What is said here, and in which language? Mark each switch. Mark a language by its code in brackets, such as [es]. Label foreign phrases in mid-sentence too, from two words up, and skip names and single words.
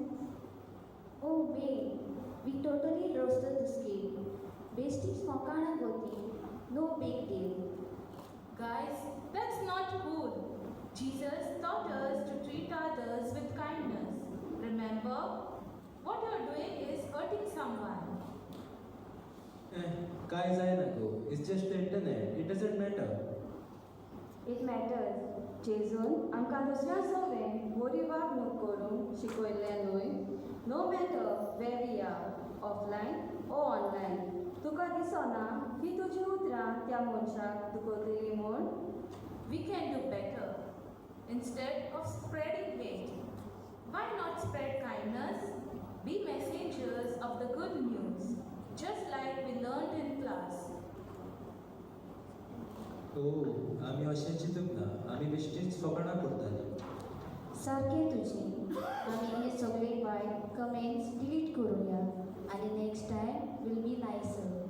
[en] Oh wait, we totally roasted this game. Besties [kok] mokana goti, [en] no big deal. Guys, that's not cool. Jesus taught us to treat others with kindness. Remember? What you're doing is hurting someone. [kok] काय जायना गो. [en] It's just the internet. It doesn't matter. It matters. [kok] जेजून आमकां दुसऱ्या सोबेन बरी वागणूक करूंक शिकयल्लें न्हय. [en] No matter where we are, offline or online. [kok] तुका दिसना की तुजी उतरां त्या मनशाक दुखयतली म्हूण? [en] We can do better. Instead of spreading hate, why not spread kindness? Be messengers of the good news, just like we learned in class. [kok] आमी अशें चिंतूंक ना. आमी बेश्टीच फकाणां करतालीं. सारकें तुजें. आमी हे सगळे वायट [en] comments delete [kok] करुया आनी [en] next time will be nicer.